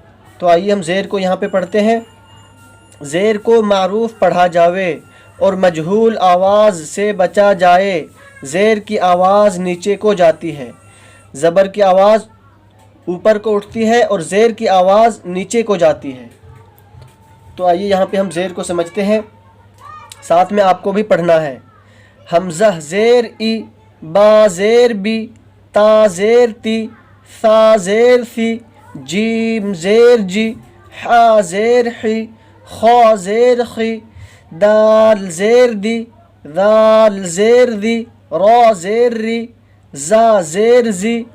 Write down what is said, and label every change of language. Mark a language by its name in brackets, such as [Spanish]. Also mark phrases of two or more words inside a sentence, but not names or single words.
[Urdu] تو آئیے ہم زیر کو یہاں پہ پڑھتے ہیں. زیر کو معروف پڑھا جاوے اور مجہول آواز سے بچا جائے. زیر کی آواز نیچے کو جاتی ہے، زبر کی آواز اوپر کو اٹھتی ہے، اور زیر کی آواز نیچے کو جاتی ہے. تو آئیے یہاں پہ ہم زیر کو سمجھتے ہیں، ساتھ میں آپ کو بھی پڑھنا ہے. حمزہ زیر ای، با زیر بی، تا زیر تی، ثا زیر ثی، جیم زیر جی، حا زیر حی، خا زیر خی، دال زیر دی، ذال زیر دی، را زیر ری، زا زیر زی،